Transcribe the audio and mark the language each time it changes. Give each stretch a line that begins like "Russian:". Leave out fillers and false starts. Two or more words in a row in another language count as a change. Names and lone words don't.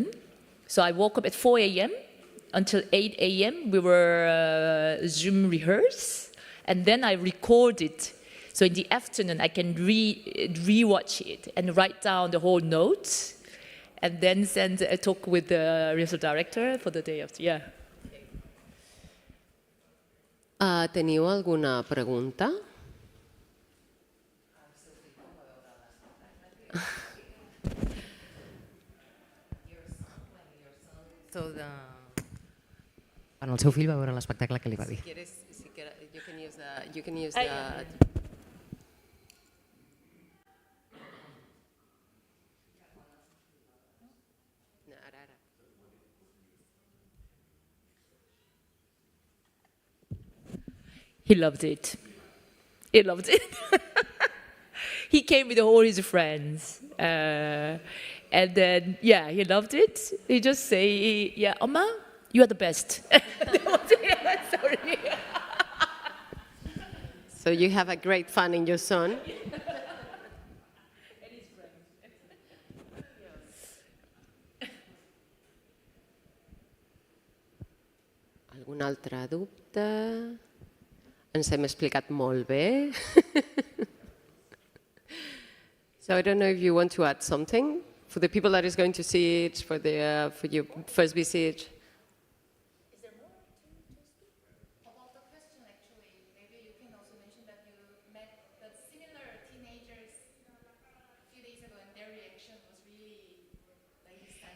English: So I woke up at 4 a.m. until 8 a.m. We were Zoom rehearse, and then I recorded. So in the afternoon, I can re-watch it and write down the whole notes, and then send a talk with the rehearsal director for the day after. Yeah.
Catalan: Teniu alguna pregunta? Bueno, el seu fill va veure l'espectacle que li va dir.
English: You can use the... He loved it. He loved it. He came with all his friends. And then, he loved it. He just say, Oma, you are the best. Sorry. So you have a great fan in your son.
Catalan: Algun altre dubte? Ens hem explicat molt bé.
English: So I don't know if you want to add something for the people that is going to see it for your first visit. Is there more to speak? About the question, actually, maybe you can also mention that you met the similar teenagers a few days ago, and their reaction was really like this time.